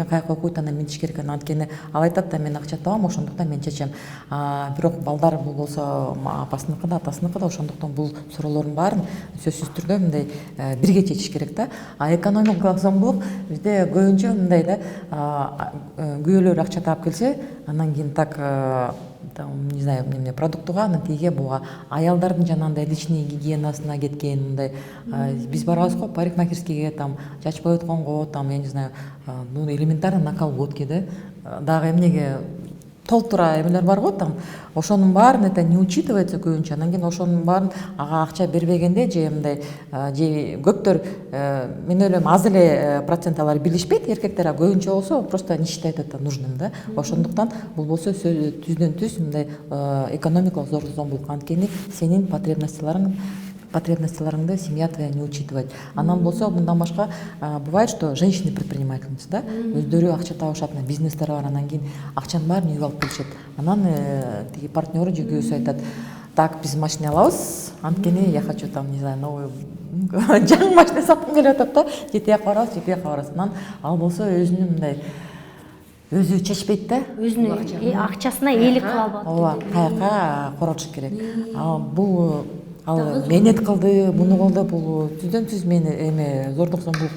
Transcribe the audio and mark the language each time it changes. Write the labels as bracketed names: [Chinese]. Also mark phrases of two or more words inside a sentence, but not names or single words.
[Kyrgyz] Каяка окуйт, анан минтиш керек. Анткени ал айтат да, мен акча табам, ошондуктан мен чечем. Бирок балдар бул болсо апасыныкы да, атасыныкы да, ошондуктан бул суроолордун баарын сөзсүз түрдө мындай бирге чечиш керек да. Экономикалык зомбулук бизде көбүнчө мындай да, күйөөлөр акча таап келсе, анан кийин [Russian] так не знаю, [Kyrgyz] продуктуга, анан тиге буга аялдардын жанагындай [Russian] личный гигиенасына [Kyrgyz] кеткен, мындай биз барабыз го парикмахерскийге, там чачпай өткөнгө, [Russian] там я не знаю, элементарно наколготки [Kyrgyz] да, дагы эмнеге толтура эмелер бар го там, ошонун баарын [Russian] это не учитывается [Kyrgyz] көбүнчө. Анан кийин ошонун баарын ага акча бербегенде же мындай же көптөр мен ойлойм аз эле процент алар билишпейт эркектер, а көбүнчө болсо [Russian] просто не считает это нужным [Kyrgyz] да. Ошондуктан бул болсо түздөн түз мындай экономикалык зордук зомбулук, анткени сенин потребностьларыңды [Russian] семья твоя не учитывает. [Kyrgyz] Анан болсо мындан башка [Russian] бывает, что женщины предпринимательницы [Kyrgyz] да, өздөрү акча табышат, бизнестер бар, анан кийин акчанын баарын үйгө алып келишет. Анан тиги партнеру же күйөөсү айтат, так биз машина алабыз, анткени [Russian] я хочу там не знаю новый [Kyrgyz] жаңы машина саткым келип атат да, же тияка барабыз же бияка барабыз. Анан ал болсо өзүнүн мындай өзү чечпейт да, өзүнүн акчасына ээлик кыла албайт. ооба, каяка коротуш керек. Бул ал мээнет кылды, муну кылды, бул түздөн түз мени эме зордук зомбулук.